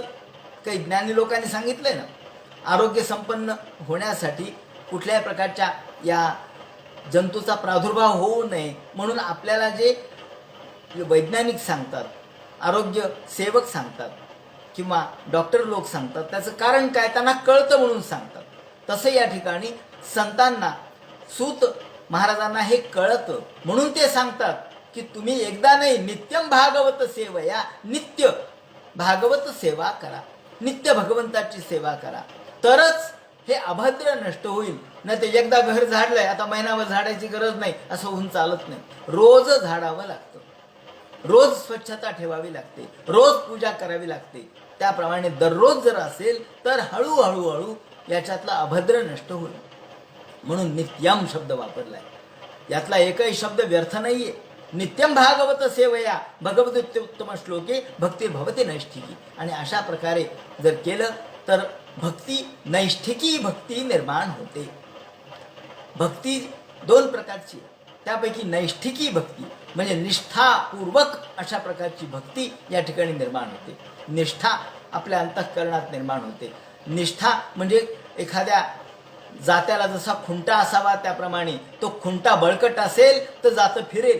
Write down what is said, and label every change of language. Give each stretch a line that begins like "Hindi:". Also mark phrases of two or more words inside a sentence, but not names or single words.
Marathi: काही ज्ञानी लोकांनी सांगितलंय ना. आरोग्य संपन्न होण्यासाठी कुठल्याही प्रकारच्या या जंतूचा प्रादुर्भाव होऊ नये म्हणून आपल्याला जे वैज्ञानिक सांगतात, आरोग्य सेवक सांगतात किंवा डॉक्टर लोक सांगतात, त्याचं कारण काय त्यांना कळतं म्हणून सांगतात. तसं या ठिकाणी संतांना, सूत महाराजांना हे कळतं म्हणून ते सांगतात की तुम्ही एकदा नाही,
Sanskrit: नित्यम भागवत सेवया,
Marathi: नित्य भागवत सेवा करा, नित्य भगवंताची सेवा करा, तरच हे अभद्र नष्ट होईल. नाही ते एकदा घर झाडलंय आता महिनाभर झाडायची गरज नाही असं होऊन चालत नाही. रोज झाडावं लागतं, रोज स्वच्छता ठेवावी लागते, रोज पूजा करावी लागते. त्याप्रमाणे दररोज जर असेल तर हळूहळू याच्यातला अभद्र नष्ट होईल. म्हणून नित्यम शब्द वापरलाय. यातला एकही शब्द व्यर्थ नाहीये.
Sanskrit: नित्यम भागवत सेवया भगवद्गीतेत्तम श्लोके भक्तिर्भवति नैष्ठिकी.
Marathi: आणि अशा प्रकारे जर केलं तर भक्ती, नैष्ठिकी भक्ती निर्माण होते. भक्ती 2 प्रकारची, त्यापैकी नैष्ठिकी भक्ती म्हणजे निष्ठापूर्वक अशा प्रकारची भक्ती या ठिकाणी निर्माण होते. निष्ठा आपल्या अंतःकरणात निर्माण होते. निष्ठा म्हणजे एखाद्या जात्याला जसा खुंटा असावा त्याप्रमाणे तो खुंटा बळकट असेल तर जातं फिरेल.